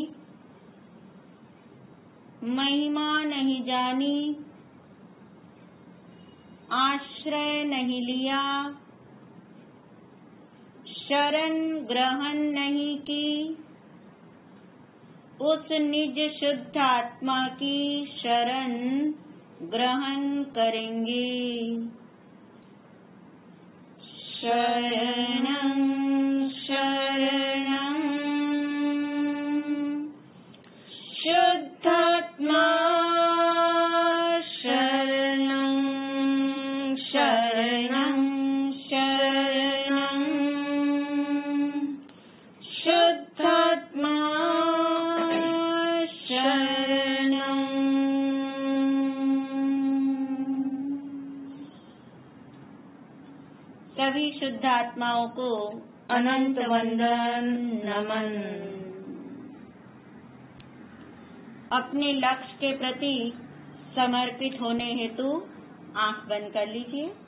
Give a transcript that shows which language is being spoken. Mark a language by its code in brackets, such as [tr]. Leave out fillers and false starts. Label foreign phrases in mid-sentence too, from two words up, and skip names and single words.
[hi] महिमा नहीं जानी आश्रय नहीं लिया शरण ग्रहण नहीं की उस निज शुद्ध आत्मा की शरण ग्रहण करेंगे [sa] शरणं शरणं शुद्धात्मा शरणं शरणं शरणं शुद्धात्मा शरणं [hi] सभी शुद्ध आत्माओं को अनंत वंदन नमन। अपने लक्ष्य के प्रति समर्पित होने हेतु आंख बंद कर लीजिए।